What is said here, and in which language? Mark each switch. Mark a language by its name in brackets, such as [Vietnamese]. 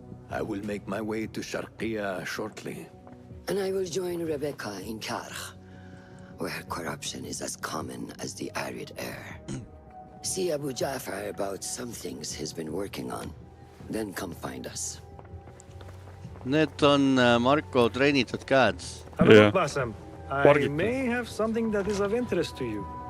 [English] I will make my way to Sharqiya shortly. And I will join Rebecca in Karch, where corruption is as common as the arid air. See Abu Ja'far about some things he's been working on. Then come find us. [Estonian] Need on Marko treenitud käed. [English] Hello, Bassam. I may have something that is of interest to you.